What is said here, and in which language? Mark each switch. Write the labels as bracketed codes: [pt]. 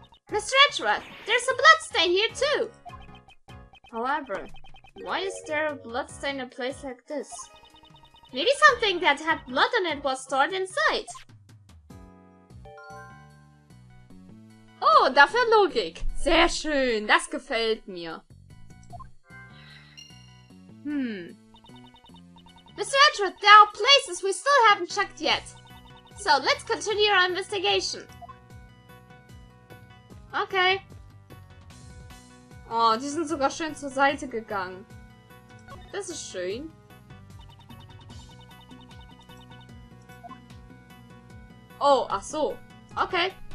[en] Mr. Edgeworth, there's a bloodstain here too! However, why is there a bloodstain in a place like this? Maybe something that had blood on it was stored inside. [de] Oh, dafür Logik. Sehr schön, das gefällt mir. [en] Mr. Edgeworth, there are places we still haven't checked yet. So, let's continue our investigation. [de] Okay. Oh, die sind sogar schön zur Seite gegangen. Das ist schön. Oh, ach so. Okay.